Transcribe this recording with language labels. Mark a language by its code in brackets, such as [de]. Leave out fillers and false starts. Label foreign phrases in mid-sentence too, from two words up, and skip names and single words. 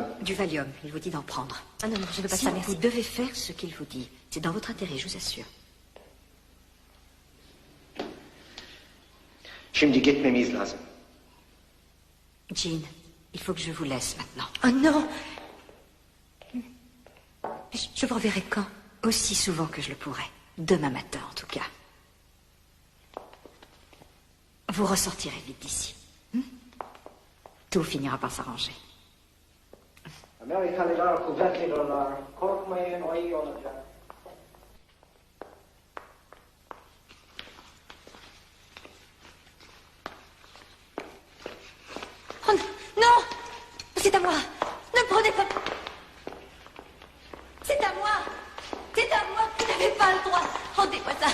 [fr] Du Valium, il vous dit d'en prendre. Ah non, non, je ne veux pas Si, ça, merci. vous devez faire ce qu'il vous dit. C'est dans votre intérêt, je vous assure. [tr] Şimdi gitmemiz lazım. [fr] Jean, il faut que je vous laisse maintenant. Oh non. Je vous reverrai quand? Aussi souvent que je le pourrai. Demain matin, en tout cas. Vous ressortirez vite d'ici. Tout finira par s'arranger. [tr] Amerikalılar kuvvetlidirler. Korkmayın, o iyi olacak. [fr] Oh non! C'est à moi! Ne prenez pas... C'est à moi! C'est à moi! Vous n'avez pas le droit! Rendez-moi ça!